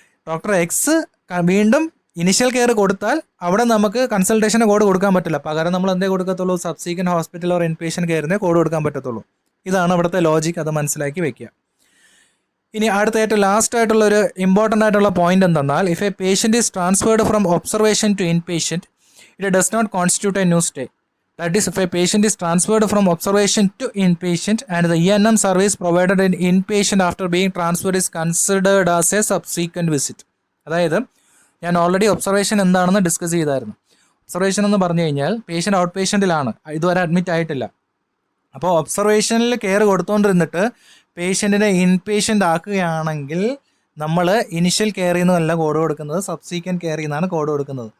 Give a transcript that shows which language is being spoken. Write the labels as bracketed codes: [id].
[ml] Doctor X വീണ്ടും initial care കൊടുത്താൽ അവിടെ നമുക്ക് കൺസൾട്ടേഷന് കോഡ് കൊടുക്കാൻ പറ്റില്ല, പകരം നമ്മൾ എന്തേ കൊടുക്കത്തുള്ളൂ, subsequent hospital or inpatient കെയറിനെ code കൊടുക്കാൻ പറ്റത്തുള്ളൂ. ഇതാണ് ഇവിടുത്തെ ലോജിക്, അത് മനസ്സിലാക്കി വെക്കുക. ഇനി അടുത്ത ഏറ്റവും ലാസ്റ്റ് ആയിട്ടുള്ളൊരു ഇമ്പോർട്ടൻ്റ് ആയിട്ടുള്ള പോയിന്റ് എന്തെന്നാൽ, [en] If a patient is transferred from observation to inpatient it does not constitute a new stay. That is, if a patient is transferred from observation to inpatient and the ENM service provided in inpatient after being transferred is considered as a subsequent visit. [ml] അതായത് ഞാൻ already observation എന്താണെന്ന് discuss ചെയ്തായിരുന്നു. Observation എന്ന് പറഞ്ഞു കഴിഞ്ഞാൽ patient out പേഷ്യൻറ്റിലാണ്, ഇതുവരെ admit ആയിട്ടില്ല. അപ്പോൾ ഒബ്സർവേഷനിൽ കെയർ കൊടുത്തുകൊണ്ടിരുന്നിട്ട് പേഷ്യൻറ്റിനെ ഇൻപേഷ്യൻ്റ് ആക്കുകയാണെങ്കിൽ നമ്മൾ ഇനിഷ്യൽ കെയറിൽ നിന്നല്ല കോഡ് കൊടുക്കുന്നത്, സബ്സീക്വൻറ്റ് കെയറിൽ നിന്നാണ് കോഡ് കൊടുക്കുന്നത്.